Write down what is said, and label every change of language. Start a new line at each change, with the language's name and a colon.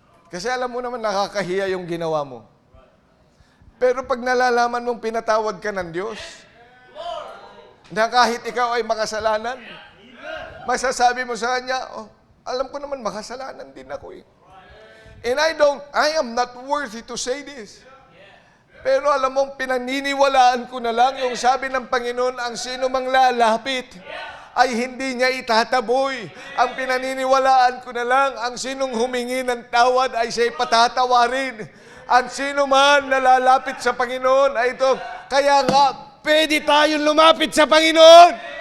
Filipino: Kasi alam mo naman, nakakahiya yung ginawa mo. Pero pag nalalaman mong pinatawad ka ng Diyos, na kahit ikaw ay makasalanan, masasabi mo sa Kanya, alam ko naman makasalanan din ako eh.
English: And I am not worthy to say this.
Filipino: Pero alam mong pinaniniwalaan ko na lang yung sabi ng Panginoon, ang sino mang lalapit ay hindi niya itataboy. Ang pinaniniwalaan ko na lang, ang sinong humingi ng tawad ay siya'y patatawarin. Ang sino man na lalapit sa Panginoon ay ito. Kaya nga, pwede tayong lumapit sa Panginoon.